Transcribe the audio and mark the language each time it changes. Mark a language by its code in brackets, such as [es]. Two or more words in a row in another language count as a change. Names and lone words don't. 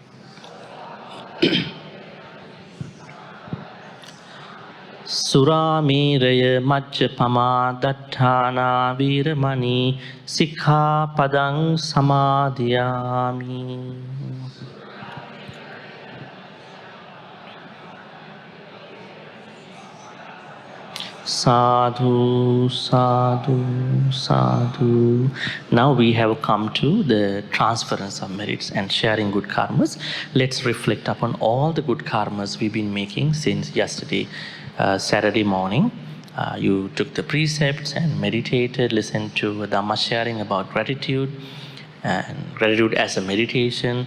[pi] Surāmēraya majjapamā datthānā vīramani sikkhapadang samādhiyāmi. Sadhu, sadhu, sadhu. [en] Now we have come to the transference of merits and sharing good karmas. Let's reflect upon all the good karmas we've been making since yesterday, Saturday morning. You took the precepts and meditated, listened to Dhamma sharing about gratitude and gratitude as a meditation.